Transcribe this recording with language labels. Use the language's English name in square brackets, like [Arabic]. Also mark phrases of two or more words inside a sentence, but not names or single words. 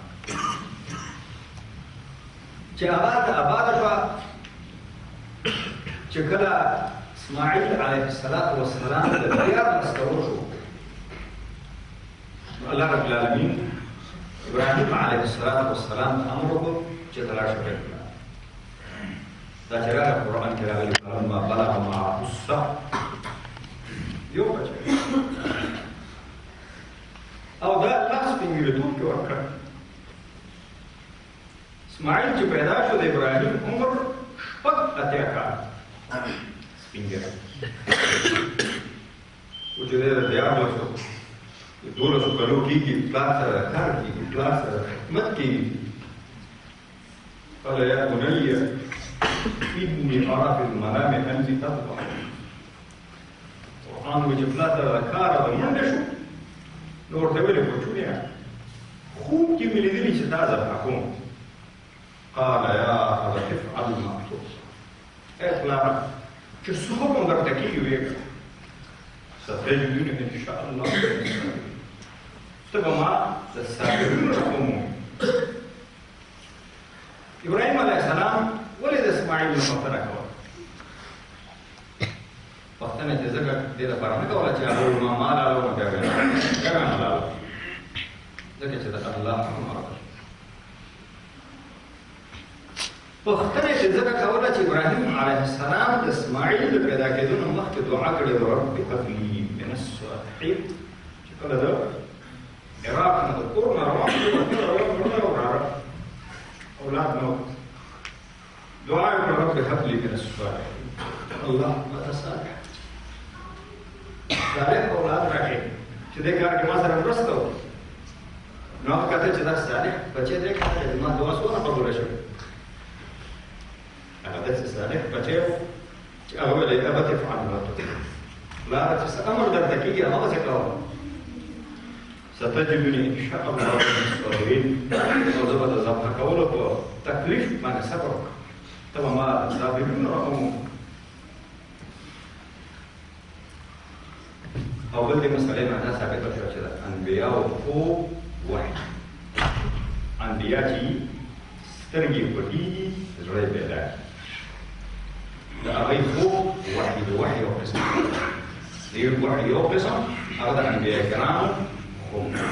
[Pashto] چې آباده شوه چې کله اسماعیل [Arabic] علیه السلام [Pashto] د 14 کلونو شو نو [Arabic] الله رب العالمین [Pashto] ابراهیم [Arabic] علیه السلام [Pashto] ته امر وکړ چې ته لاړ شه بیت الله. دا چې راغلی قرآن کې راغلي [Arabic] فلما بلغ معه السعی [Pashto] یو بچی او دا لاس پنځلتوب کې ورکړ. اسماعیل چې پیدا شو د ابراهیم عمر 80 کاله سپین ږیری و چې دی د 12 کلو کېږي پلار سره کار کېږي پلار سره خدمت کېږي. [Arabic] قال یا بني إني أرى في المنام أني أذبح. [Pashto] قرآن وجه پلار سره کار او منډه شو نو ورته ویلې کوچونیه خوب کې مې لیدلي چې تا ذبحه کوم. [Arabic] قال يا أبت افعل ما تؤمر. [Pashto] ای پلاره چې څه حکم درته کېږي ویې کړه [Arabic] ستجدوني إن شاء الله [Pashto] ته به ما د صابرینو نه ومومې. ابراهیم [Arabic] علیه السلام [Pashto] ولې د اسماعیل نه پوښتنه کوله؟ پوښتنه یې ځکه دې لپاره نه کوله چې هغه ما مال راوړو نو بیا به یې نه راوړو ځکه چې د الله امر دی. پوښتنه یې ځکه کوله چې ابراهیم [Arabic] علیه السلام [Pashto] د اسماعیل د پیدا کېدو نه مخکې دعا کړې وه [Arabic] رب هب لي من الصالحین. [Pashto] چې کله د عراق نه د کور نه روان شو وراره اولاد نه وو دعا یې وکړه [Arabic] رب هب لي من الصالحین. [Pashto] الله ماته صالح اولاد راکړي چې دې کار کې ما سره مرسته وکړي. نو هغه کته چې دا صالح بچی دی که ما دعا څونه قبوله شوې هغه داسې صالح بچی و چې هغه ویل یې [Arabic] ابت افعل ما تؤمر. [Pashto] پلاره چې څه امر درته کېږي هماغسې کوه. [Arabic] ستجدني ان شاء الله من الصابرین. [Pashto] نو زه به د ذبحه کولو په تکلیف باندې صبر وکړم ته به ما د صابرینو راومومې. او بل دې مسئلې نه دا ثابته شوه چې د انبیاو خوب وحي انبیا چې سترګې پټېږي زړه یې بیدار د هغوی خوب وحي د وحي یو قسم د وحي یو قسم هغه د انبیاء کرامو خوب